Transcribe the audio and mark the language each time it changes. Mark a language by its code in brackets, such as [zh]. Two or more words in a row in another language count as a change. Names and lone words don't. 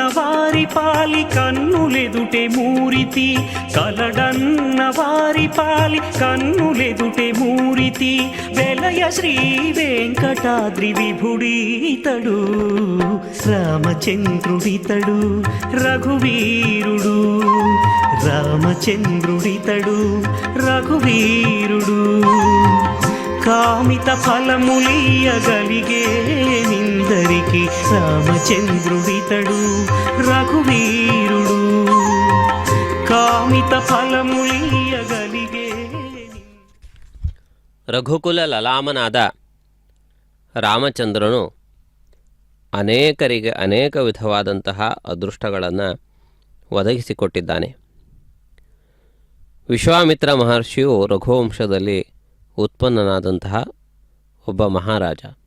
[te] వారి పాలి కన్నులెదుటే మూరితి కలడన్న వారి పాలి కన్నులెదుటే మూరితి వెలయ శ్రీ వెంకటాద్రి విభుడీతడు రామచంద్రుడితడు రఘువీరుడు రామచంద్రుడితడు రఘువీరుడు కామిత ఫలములియగలిగే నిందరికి రామచంద్రుడితడు రఘువీరుడు కామిత ఫలములియగలిగే. [kn] ರಘುಕುಲ ಲಲಾಮನಾದ ರಾಮಚಂದ್ರನು ಅನೇಕರಿಗೆ ಅನೇಕ ವಿಧವಾದಂತಹ ಅದೃಷ್ಟಗಳನ್ನು ಒದಗಿಸಿಕೊಟ್ಟಿದ್ದಾನೆ. ವಿಶ್ವಾಮಿತ್ರ ಮಹರ್ಷಿಯು ರಘುವಂಶದಲ್ಲಿ ಉತ್ಪನ್ನನಾದಂತಹ ಒಬ್ಬ ಮಹಾರಾಜ.